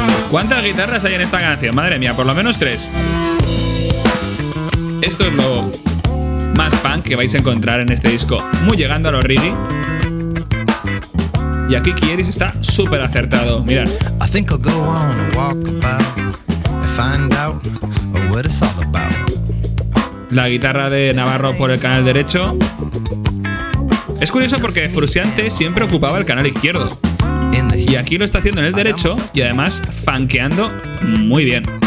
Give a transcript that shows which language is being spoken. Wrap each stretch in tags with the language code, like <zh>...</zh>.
<es>¿Cuántas guitarras hay en esta canción? Madre mía, por lo menos 3. Esto es lo más funk que vais a encontrar en este disco. Muy llegando a los reggae. Y aquí Kieris está súper acertado. Mirad.</es> <en>I think I'll go on a walkabout and find out what it's all about.</en> <es>La guitarra de Navarro por el canal derecho. Es curioso porque Frusciante siempre ocupaba el canal izquierdo. Y aquí lo está haciendo en el derecho y además funkeando muy bien.</es>